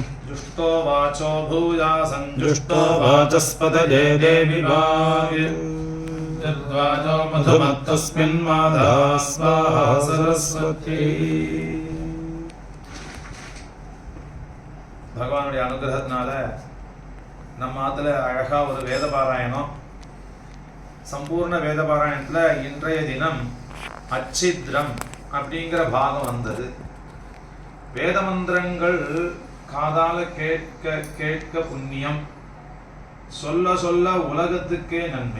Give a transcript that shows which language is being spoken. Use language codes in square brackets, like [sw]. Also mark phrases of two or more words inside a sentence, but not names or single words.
[sa] जुष्टो वाचो भूयासं जुष्टो वाचस्पतये देवी भाग्य यद्वाचो मधुमत्तस्मिन् माधा स्वाहा सरस्वती। [ta] भगवानुடைய अनुग्रहத்தினால நம்ம ஆத்துல அழகா ஒரு வேத பாராயணம், சம்பூர்ண வேத பாராயணத்துல இன்றைய தினம் அச்சித்ரம் அப்படிங்கிற பாகம் வந்தது. வேத மந்திரங்கள் காதால கேட்க கேட்க புண்ணியம், சொல்ல சொல்ல உலகத்துக்கே நன்மை.